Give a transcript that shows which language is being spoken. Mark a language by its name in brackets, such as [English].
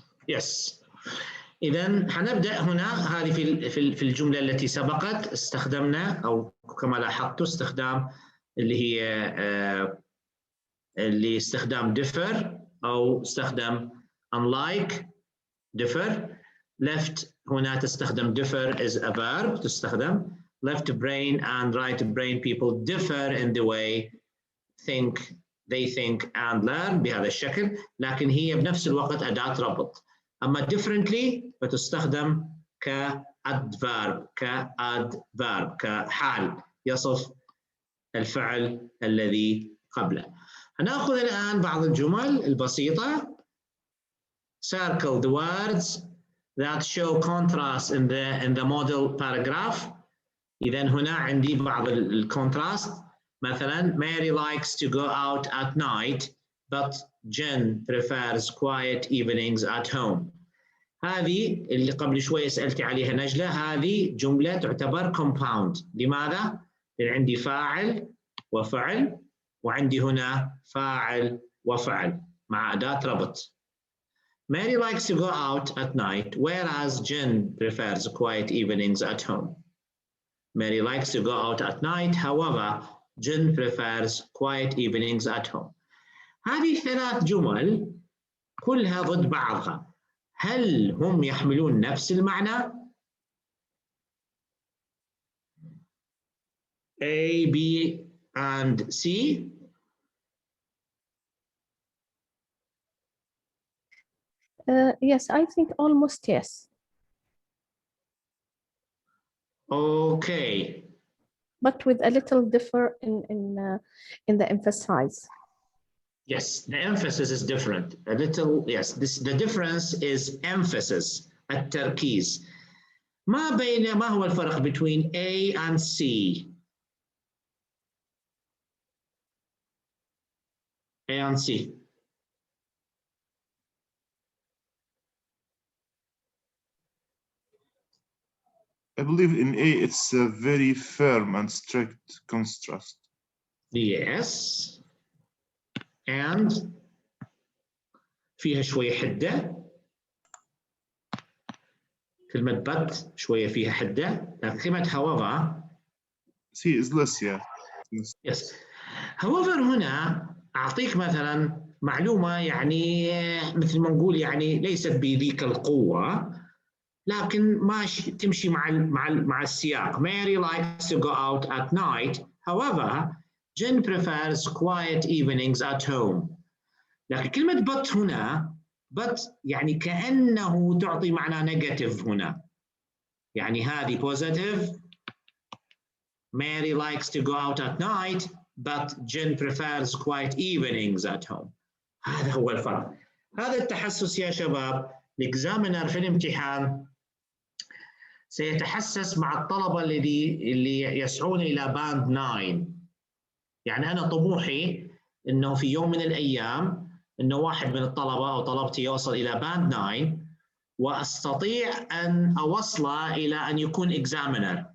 [Arabic] Yes. إذا حنبدأ هنا. هذه في الجملة التي سبقت استخدمنا، أو كما لاحظتوا استخدام اللي استخدام differ أو استخدم unlike differ. left هنا تستخدم [English] differ is a verb [Arabic] تستخدم. [English] left brain and right brain people differ in the way they think and learn [Arabic] بهذا الشكل، لكن هي بنفس الوقت أداة ربط. أما differently فتستخدم كadverb كحال يصف الفعل الذي قبله. هنأخذ الآن بعض الجمل البسيطة. [English] Circle the words that show contrast in the model paragraph. [Arabic] إذا هنا عندي بعض الكونتراست. [English] مثلا Mary likes to go out at night but Jen prefers quiet evenings at home. [Arabic] هذه اللي قبل شوي سألتي عليها نجلة، هذه جملة تعتبر compound. لماذا؟ لأن عندي فاعل وفعل، وعندي هنا فاعل وفعل مع أداة ربط. [English] Mary likes to go out at night whereas Jen prefers quiet evenings at home. Mary likes to go out at night, however Jen prefers quiet evenings at home. [Arabic] هذه ثلاث جمل كلها ضد بعضها. هل هم يحملون نفس المعنى؟ A, B and C. [English] Yes, I think almost yes. Okay. But with a little differ in the emphasis. Yes, the emphasis is different. A little, yes. The difference is emphasis. [Arabic] التركيز. ما هو الفرق [English] between A and C? A and C. I believe in A it's a very firm and strict contrast. Yes. [Arabic] And فيها شوية حدة. كلمة but شوية فيها حدة، لكن كلمة however. [English] C is less, yeah. Yes. [Arabic] however هنا أعطيك مثلا معلومة يعني مثل ما نقول يعني ليست بذيك القوة، لكن ماشي تمشي مع السياق. [English] Mary likes to go out at night. However, Jen prefers quiet evenings at home. [Arabic] لكن كلمة but هنا but يعني كأنه تعطي معنى negative هنا. يعني هذه positive. [English] Mary likes to go out at night, but Jen prefers quiet evenings at home. [Arabic] هذا هو الفرق. هذا التحسس يا شباب الإكزامينر في الامتحان سيتحسس مع الطلبة اللي يسعون إلى باند 9. يعني أنا طموحي إنه في يوم من الأيام إنه واحد من الطلبة أو طلبتي يوصل إلى باند 9 وأستطيع أن أوصله إلى أن يكون إكزامينر.